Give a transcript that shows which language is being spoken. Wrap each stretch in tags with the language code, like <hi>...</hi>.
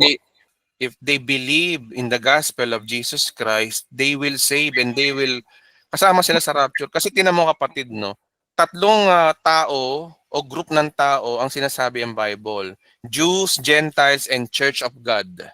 <en>they if they believe in the gospel of Jesus Christ, they will save and they will</en> <tl>kasama sila sa rapture. Kasi tinan mo kapatid, no? Tatlong tao o group ng tao ang sinasabi ang Bible.</tl> <en>Jews, Gentiles, and Church of God.</en>